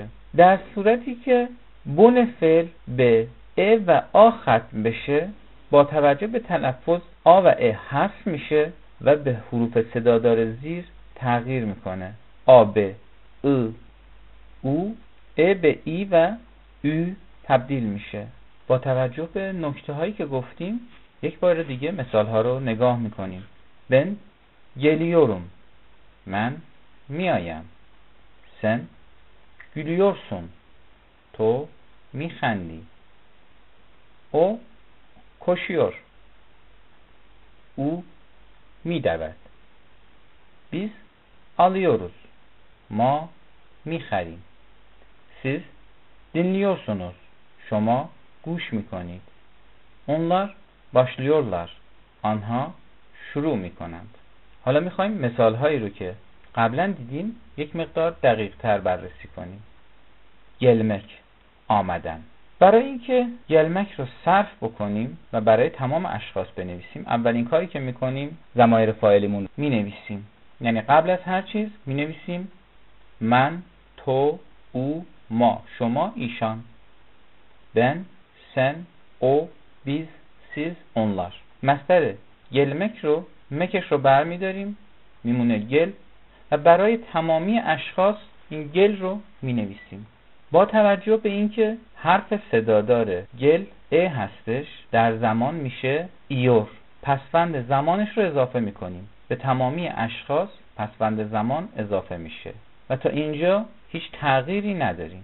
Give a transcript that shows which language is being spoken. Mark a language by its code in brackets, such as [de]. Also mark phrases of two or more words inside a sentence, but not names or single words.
[fa] در صورتی که بن فعل به ا و آ ختم بشه با توجه به تلفظ آ و ا حذف میشه و به حروف صدادار زیر تغییر میکنه. آ به ا او، ا به ای و او تبدیل میشه. با توجه به نکته هایی که گفتیم یک بار دیگه مثال ها رو نگاه میکنیم. [tr] ben geliyorum، [fa] من میایم. [tr] sen gülüyorsun، [fa] تو میخندی. [tr] O koşuyor. [fa] او میدود. [tr] Biz alıyoruz. [fa] ما میخریم. [tr] Siz dinliyorsunuz. [fa] شما گوش میکنید. [tr] onlar başlıyorlar. [fa] آنها شروع میکنند. حالا میخوایم مثال هایی رو که قبلا دیدیم یک مقدار دقیق تر بررسی کنیم. gelmek آمدن. برای اینکه gelmek رو صرف بکنیم و برای تمام اشخاص بنویسیم، اولین کاری که میکنیم ضمایر فاعلیمون مینویسیم. یعنی قبل از هر چیز مینویسیم من، تو، او، ما، شما، ایشان. [tr] ben, sen, o, biz, siz, onlar. [fa] مصدر gelmek رو مکش رو برمیداریم میمونه گل و برای تمامی اشخاص این گل رو مینویسیم. با توجه به اینکه حرف صدادار گل ا هستش در زمان میشه ایور. پسوند زمانش رو اضافه میکنیم. به تمامی اشخاص پسوند زمان اضافه میشه و تا اینجا هیچ تغییری نداریم.